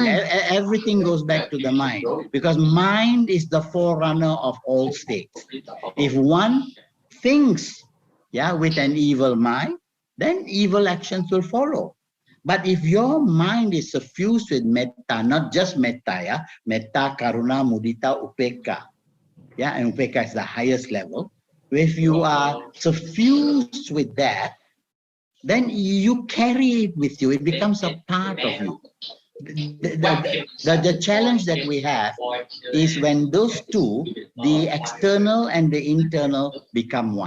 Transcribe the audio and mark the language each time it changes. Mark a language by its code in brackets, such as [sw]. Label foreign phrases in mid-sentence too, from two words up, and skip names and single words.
[en] Everything goes back to the mind, because mind is the forerunner of all states. If one thinks, yeah, with an evil mind, then evil actions will follow. But if your mind is suffused with metta, not just metta, yeah, [pi] metta, karuna, mudita, upekka, [en] yeah, and upekka is the highest level. If you are suffused with that, then you carry it with you. It becomes a part of you. The challenge that we have is when those two, the external and the internal, become one.